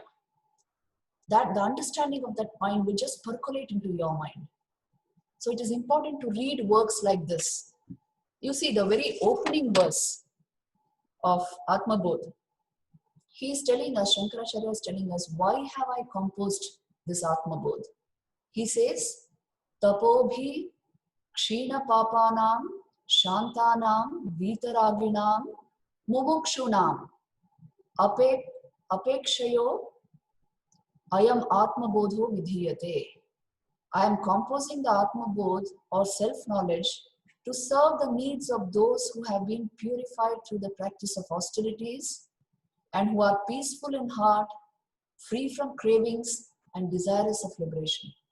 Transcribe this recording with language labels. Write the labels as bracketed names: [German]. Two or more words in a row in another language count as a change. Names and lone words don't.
[English] That the understanding of that mind will just percolate into your mind. So it is important to read works like this. You see the very opening verse of Atmabodha. he is telling us, Shankaracharya is telling us, why have I composed this Atmabodh? He says, [Sanskrit] Tapobhi Kshina Papanam Shantanam Vitaraginam Mumukshunam Apekshayo Ayam Atmabodho Vidhiyate. [English] I am composing the Atmabodh or self-knowledge to serve the needs of those who have been purified through the practice of austerities and who are peaceful in heart, free from cravings and desirous of liberation.